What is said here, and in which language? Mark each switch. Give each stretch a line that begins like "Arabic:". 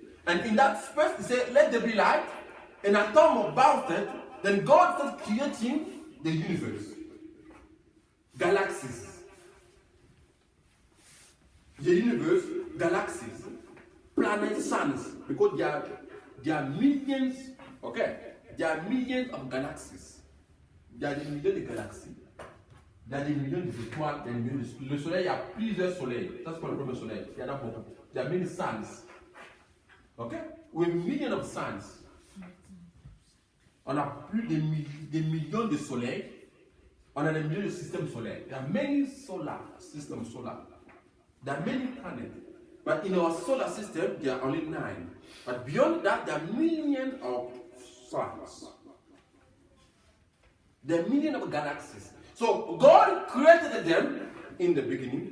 English: And in that space, he said, let there be light. And at time about it, then God started creating the universe. Galaxies. The universe, galaxies, planets, suns. Because there are millions, okay? There are millions of galaxies. There are
French: des millions de galaxies. Il y a des millions d'étoiles, des millions de... Le soleil, il y a plusieurs soleils. Ça, c'est pas le premier soleil. Il y en a beaucoup. Il y a
English: many suns. Okay? With millions of suns.
French: On a plus de millions de soleils. On a des millions de systèmes solaires.
English: There are many solar systems solar. There are many planets. But in our solar system, there are only 9. But beyond that, there are millions of suns. There are millions of galaxies. So God created them in the beginning.